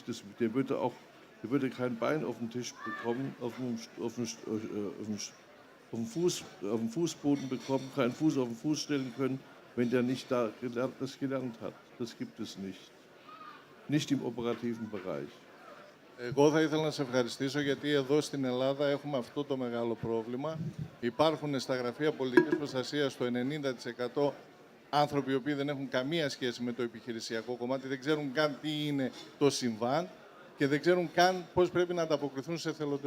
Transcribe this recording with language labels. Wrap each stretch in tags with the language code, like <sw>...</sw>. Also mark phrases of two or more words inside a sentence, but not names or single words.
<de>Der würde kein Bein auf den Tisch bekommen, auf dem Fußboden bekommen, keinen Fuß auf den Fuß stellen können, wenn der nicht das gelernt hat. Das gibt es nicht. Nicht im operativen Bereich.</de> <el>Εγώ θα ήθελα να σε ευχαριστήσω γιατί εδώ στην Ελλάδα έχουμε αυτό το μεγάλο πρόβλημα. Υπάρχουν στα γραφεία πολιτικής προστασίας το 90% άνθρωποι οι οποίοι δεν έχουν καμία σχέση με το επιχειρησιακό κομμάτι, δεν ξέρουν καν τι είναι το συμβάν και δεν ξέρουν καν πώς πρέπει να ανταποκριθούν σε εθελοντές.</el>